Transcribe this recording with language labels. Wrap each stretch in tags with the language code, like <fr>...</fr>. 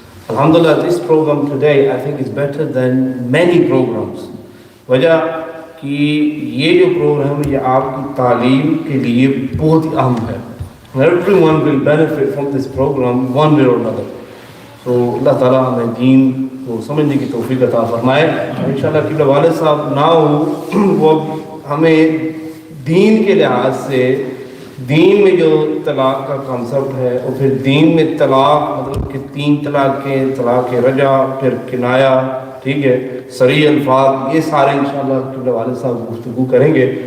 <en>Alhamdulillah, this program today I think is better than many programs.</en> <ur>وجہ کہ یہ جو پروگرام یہ آپ کی تعلیم کے لیے بہت ہی اہم ہے.</ur> <en>Everyone will benefit from this program one way or another.</en> <ur>So اللہ تعالیٰ ہمیں دین کو سمجھنے کی توفیق عطا فرمائے. انشاءاللہ قبلہ والد صاحب نہ وہ ہمیں دین کے لحاظ سے دین میں جو طلاق کا کنسپٹ ہے اور پھر دین میں طلاق مطلب کہ 3 طلاقیں، طلاق رجع، پھر کنایا، ٹھیک ہے، صریح الفاظ، یہ سارے انشاءاللہ قبلہ والد صاحب گفتگو کریں گے.</ur>